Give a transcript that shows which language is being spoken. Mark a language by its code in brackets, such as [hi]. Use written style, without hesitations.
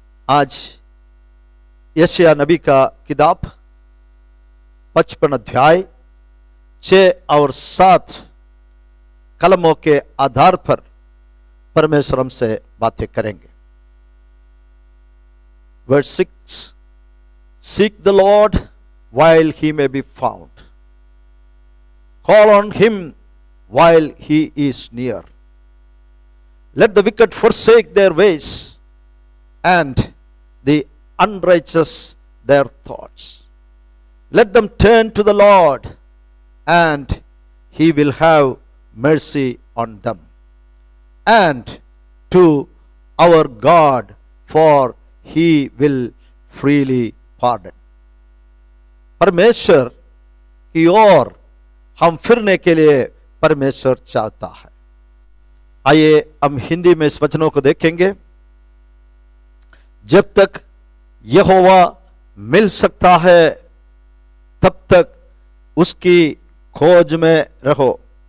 [hi] आज यशायाह नबी का किताब 55 अध्याय 6 और 7 कलमों के आधार पर परमेश्वर हमसे बातें करेंगे। [en] Verse 6, Seek the Lord while he may be found. Call on him while he is near. Let the wicked forsake their ways and the unrighteous their thoughts. Let them turn to the Lord, and he will have mercy on them, and to our God, for he will freely pardon. [hi] परमेश्वर की ओर हम फिरने के लिए परमेश्वर चाहता है। आइए हम हिंदी में इस वचनों को देखेंगे। जब तक यहोवा मिल सकता है तब तक उसकी खोज में रहो।